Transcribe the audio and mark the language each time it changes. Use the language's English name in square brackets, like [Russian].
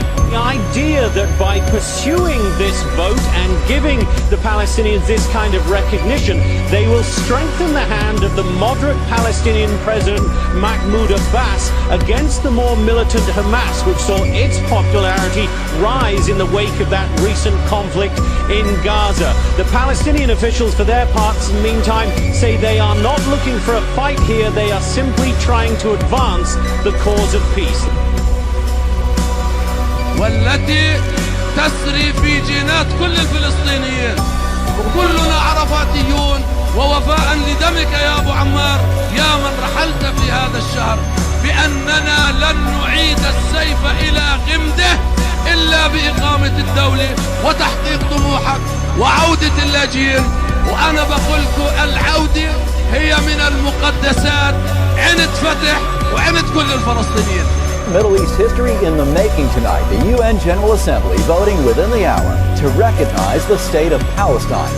[English] The idea that by pursuing this vote and giving the Palestinians this kind of recognition, they will strengthen the hand of the moderate Palestinian President Mahmoud Abbas against the more militant Hamas, which saw its popularity rise in the wake of that recent conflict in Gaza. The Palestinian officials, for their parts, in the meantime, say they are not looking for a fight here. They are simply trying to advance the cause of peace. [Arabic] والتي تسري في جينات كل الفلسطينيين، وكلنا عرفاتيون، ووفاء لدمك يا أبو عمار يا من رحلت في هذا الشهر، بأننا لن نعيد السيف إلى غمده إلا بإقامة الدولة وتحقيق طموحك وعودة اللاجئين. وأنا بقولكم العودة هي من المقدسات، عند فتح وعند كل الفلسطينيين. [English] Middle East history in the making tonight. The UN General Assembly voting within the hour to recognize the state of Palestine.